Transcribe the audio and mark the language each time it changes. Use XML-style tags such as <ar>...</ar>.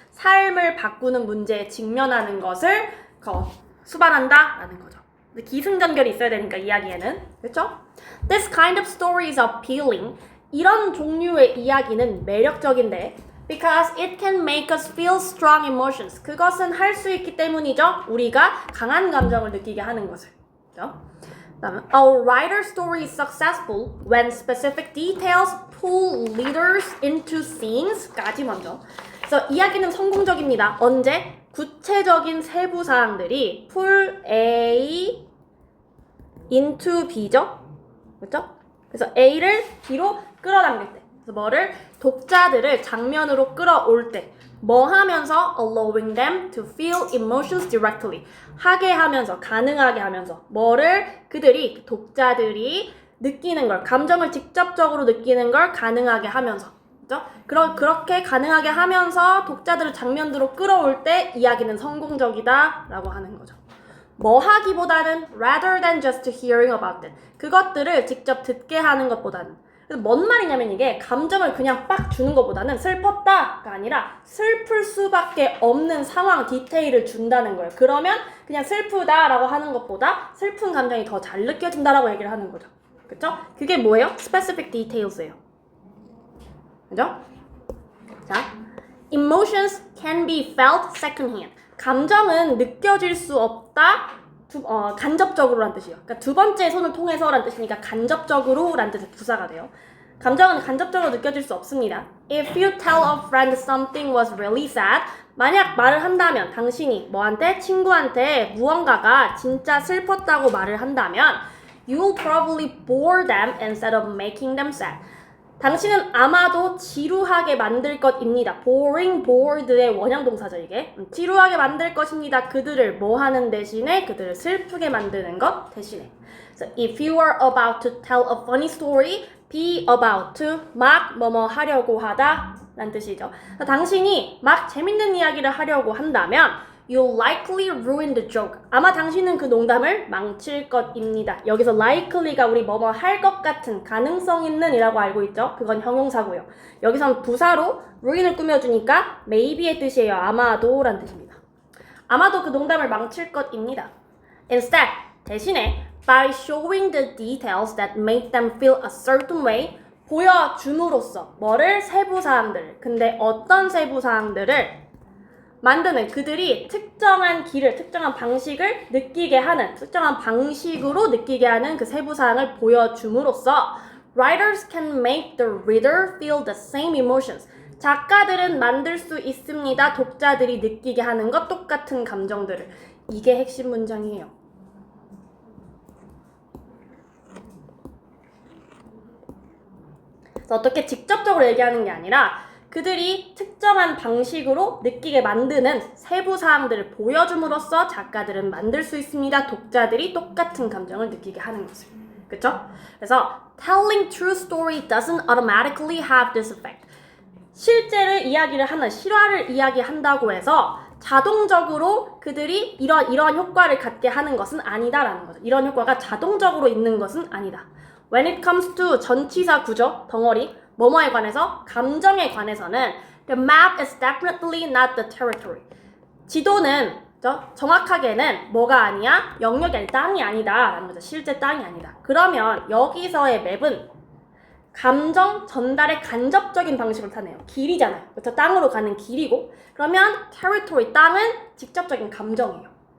<ko>삶을 바꾸는 문제에 직면하는 것을 수반한다 라는 거죠. 기승전결이 있어야 되니까 이야기에는. 그렇죠?</ko> <en>This kind of story is appealing.</en> <ko>이런 종류의 이야기는 매력적인데</ko> <en>because it can make us feel strong emotions.</en> <ko>그것은 할 수 있기 때문이죠. 우리가 강한 감정을 느끼게 하는 것을. 그렇죠? 그다음에</ko> <en>A writer's story is successful when specific details pull readers into scenes까지 먼저.</en> <ko>그래서 이야기는 성공적입니다. 언제? 구체적인 세부 사항들이</ko> <en>pull A into B</en> <ko>죠. 그렇죠? 그래서 A를 B로 끌어당길 때. 그래서 뭐를? 독자들을 장면으로 끌어올 때. 뭐 하면서?</ko> <en>Allowing them to feel emotions directly.</en> <ko>하게 하면서, 가능하게 하면서. 뭐를? 그들이, 독자들이 느끼는 걸, 감정을 직접적으로 느끼는 걸 가능하게 하면서. 그죠? 그렇게 가능하게 하면서 독자들을 장면으로 끌어올 때 이야기는 성공적이다 라고 하는 거죠. 뭐 하기보다는</ko> <en>rather than just hearing about it.</en> <ko>그것들을 직접 듣게 하는 것보다는. 그래서 뭔 말이냐면 이게 감정을 그냥 빡 주는 것보다는 슬펐다가 아니라 슬플 수밖에 없는 상황, 디테일을 준다는 거예요. 그러면 그냥 슬프다라고 하는 것보다 슬픈 감정이 더 잘 느껴진다라고 얘기를 하는 거죠. 그쵸? 그게 뭐예요?</ko> <en>specific details예요.</en> <ko>그죠?</ko> <en>자, emotions can be felt secondhand.</en> <ko>감정은 느껴질 수 없다. 간접적으로란 뜻이에요. 그러니까 두 번째 손을 통해서란 뜻이니까 간접적으로란 뜻의 부사가 돼요. 감정은 간접적으로 느껴질 수 없습니다.</ko> <en>If you tell a friend something was really sad,</en> <ko>만약 말을 한다면, 당신이 뭐한테? 친구한테 무언가가 진짜 슬펐다고 말을 한다면</ko> <en>you'll probably bore them instead of making them sad.</en> <ko>당신은 아마도 지루하게 만들 것입니다. boring, bored의 원형 동사죠, 이게. 지루하게 만들 것입니다. 그들을 뭐 하는 대신에? 그들을 슬프게 만드는 것 대신에.</ko> <en>So if you are about to tell a funny story, be about to,</en> <ko>막 뭐뭐 하려고 하다 라는 뜻이죠. 당신이 막 재밌는 이야기를 하려고 한다면</ko> <en>You'll likely ruin the joke.</en> <ko>아마 당신은 그 농담을 망칠 것입니다. 여기서 likely가 우리 뭐뭐 할 것 같은, 가능성 있는 이라고 알고 있죠? 그건 형용사고요. 여기선 부사로 ruin을 꾸며주니까 maybe의 뜻이에요. 아마도 라는 뜻입니다. 아마도 그 농담을 망칠 것입니다.</ko> <en>Instead,</en> <ko>대신에</ko> <en>by showing the details that make them feel a certain way,</en> <ko>보여줌으로써 뭐를? 세부사항들을. 근데 어떤 세부사항들을? 만드는, 그들이 특정한 길을, 특정한 방식을 느끼게 하는, 특정한 방식으로 느끼게 하는 그 세부사항을 보여줌으로써</ko> <en>writers can make the reader feel the same emotions.</en> <ko>작가들은 만들 수 있습니다. 독자들이 느끼게 하는 것, 똑같은 감정들을. 이게 핵심 문장이에요. 그래서 어떻게 직접적으로 얘기하는 게 아니라 그들이 특정한 방식으로 느끼게 만드는 세부 사항들을 보여줌으로써 작가들은 만들 수 있습니다. 독자들이 똑같은 감정을 느끼게 하는 것을. 그쵸? 그래서</ko> <en>telling true story doesn't automatically have this effect.</en> <ko>실제를 이야기를 하는, 실화를 이야기한다고 해서 자동적으로 그들이 이런 효과를 갖게 하는 것은 아니다라는 거죠. 이런 효과가 자동적으로 있는 것은 아니다.</ko> <en>When it comes to</en> <ko>전치사 구조, 덩어리, 뭐뭐에 관해서, 감정에 관해서는</ko> <en>the map is definitely not the territory.</en> <ko>지도는 정확하게는 뭐가 아니야? 영역이 아니, 땅이 아니다 라는 거죠. 실제 땅이 아니다. 그러면 여기서의 맵은 감정 전달의 간접적인 방식을 타네요. 길이잖아요. 그렇죠? 땅으로 가는 길이고, 그러면 territory, 땅은 직접적인 감정이에요.</ko>